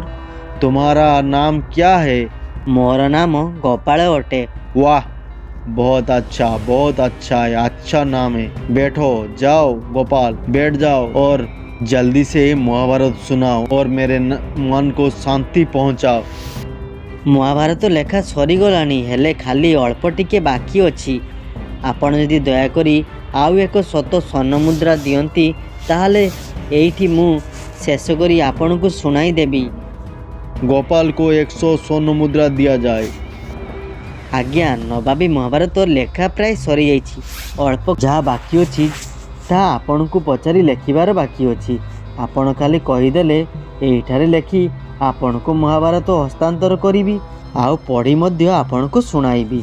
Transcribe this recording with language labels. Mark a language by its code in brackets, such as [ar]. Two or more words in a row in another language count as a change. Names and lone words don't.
[hi] तुम्हारा नाम क्या है? [or] ମୋର ନାମ ଗୋପାଳ ଅଟେ। [hi] वाह, बहुत अच्छा है, अच्छा नाम है। बैठो, जाओ गोपाल, बैठ जाओ और जल्दी से महाभारत सुनाओ और मेरे मन को शांति पहुंचाओ। [or] ମହାଭାରତ ଲେଖା ସରିଗଲାଣି, ହେଲେ ଖାଲି ଅଳ୍ପ ଟିକେ ବାକି ଅଛି। ଆପଣ ଯଦି ଦୟାକରି ଆଉ ଏକ ଶତ ସ୍ୱର୍ଣ୍ଣମୁଦ୍ରା ଦିଅନ୍ତି ତାହେଲେ ଏଇଠି ମୁଁ ଶେଷ କରି ଆପଣଙ୍କୁ ଶୁଣାଇ ଦେବି। [hi] गोपाल को 100 स्वर्ण मुद्रा दिया जाए। [or] ଆଜ୍ଞା, ନବାବୀ ମହାଭାରତ ଲେଖା ପ୍ରାୟ ସରିଯାଇଛି। ଅଳ୍ପ ଯାହା ବାକି ଅଛି ତାହା ଆପଣଙ୍କୁ ପଚାରି ଲେଖିବାର ବାକି ଅଛି। ଆପଣ ଖାଲି କହିଦେଲେ ଏଇଠାରେ ଲେଖି ଆପଣଙ୍କୁ ମହାଭାରତ ହସ୍ତାନ୍ତର କରିବି, ଆଉ ପଢ଼ି ମଧ୍ୟ ଆପଣଙ୍କୁ ଶୁଣାଇବି।